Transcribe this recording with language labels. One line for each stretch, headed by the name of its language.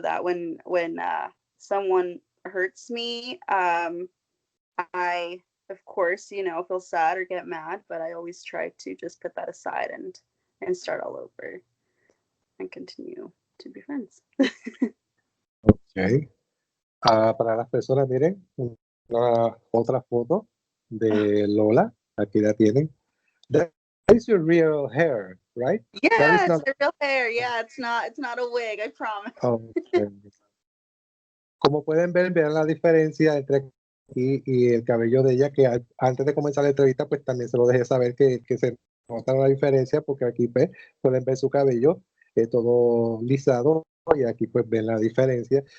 English: That when someone hurts me, I of course, feel sad or get mad, but I always try to just put that aside and start all over and continue to be friends. Ok.
Spanish: Para las personas, miren, otra foto de Lola. Aquí la tienen.
English: That is your real hair, right? That is Yeah, not. it's my real hair. Yeah, it's not a wig, I promise. Okay.
Spanish: Como pueden ver, vean la diferencia entre aquí y el cabello de ella, que antes de comenzar la entrevista, pues también se lo dejé saber que se nota la diferencia, porque aquí pues, pueden ver su cabello todo lisado, y aquí pues ven la diferencia.